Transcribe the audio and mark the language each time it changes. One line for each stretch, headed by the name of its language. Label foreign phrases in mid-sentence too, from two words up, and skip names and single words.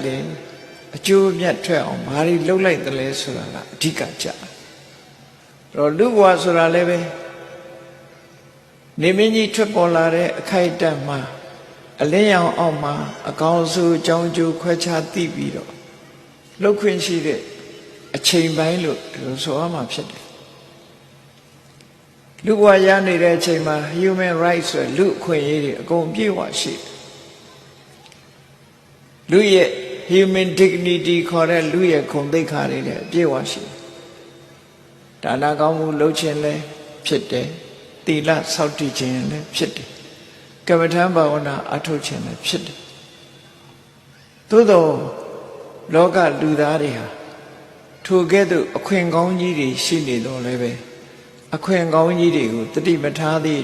Burmese: လဲအကျိုးအမြတ်ထွက်အောင်ဘာတွေလုပ်လိုက်သလဲဆိုတာကအဓိကကြတော့လူဘဝဆိုတာလည်းပဲနေမင်းကြီးထွက်ပေါ်လာတဲ့အခိုက်အတန့်မှာအလင်းရောင်အောက်မှာအကောင်အဆိုးအကြောင်းကျိုးခွဲခြားသိပြီးတော့လှုပ်ခွင့်ရှိတဲ့အချိန်ပိုင်းလို့ဒီလိုဆိုရမှာဖြစ်တယ်လူဘဝရနေတဲ့အချိန်မှာ
English: human rights
Burmese: ဆိုလူအခွင့်အရေးတွေအကုန်ပြည့်ဝရှိတယ် လူရဲ့
English: human dignity
Burmese: ခေါ်တဲ့လူရဲ့ဂုဏ်သိက္ခာတွေလည်းအပြည့်ဝရှိတယ်ဒါနကောင်းမှုလုပ်ခြင်းလည်းဖြစ်တယ်သီလစောင့်တည်ခြင်းလည်းဖြစ်တယ်ကမ္မထာဘာဝနာအထုတ်ခြင်းလည်းဖြစ် တယ်သို့သောလောကလူသားတွေဟာထိုကဲ့သို့အခွင့်ကောင်းကြီးတွေရှိနေတော့လည်းပဲအခွင့်ကောင်းကြီးတွေကိုတတိမထားသည့်